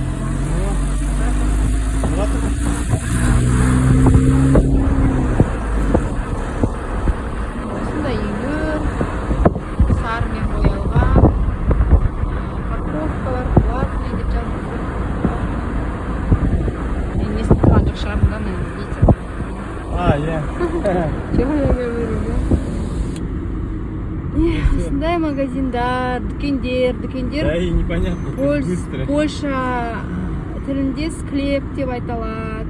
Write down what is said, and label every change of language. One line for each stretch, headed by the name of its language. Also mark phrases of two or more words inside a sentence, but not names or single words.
Kazakh: Осындай үйлер, сарымен боялған, парковкалар, платный деп жазып тұр. Мен естіп тұрған жоқ шығармын, видите. Осындай магазиндар, дүкендер.
Russian: Да и непонятно, как быстро.
Kazakh: Польша тілінде склеп деп айталады.